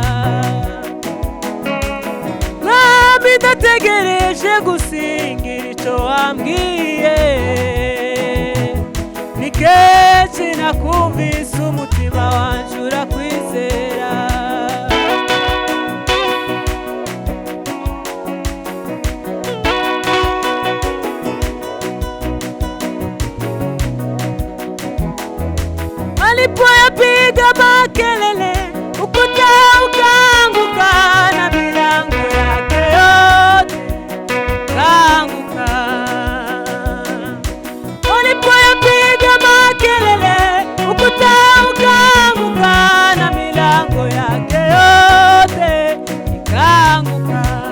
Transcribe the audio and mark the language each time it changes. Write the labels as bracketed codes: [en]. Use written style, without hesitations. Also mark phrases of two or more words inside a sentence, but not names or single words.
[rw] Mwami ndategereje gusingira icyo wambwiye, kenshi nakumvise umutima wanjye urakwizera. [sw] Alipoyapiga makelele ukuta ukaanguka na milango yake yote kaanguka. Alipoyapiga makelele ukuta ukaanguka na milango yake yote ikaanguka.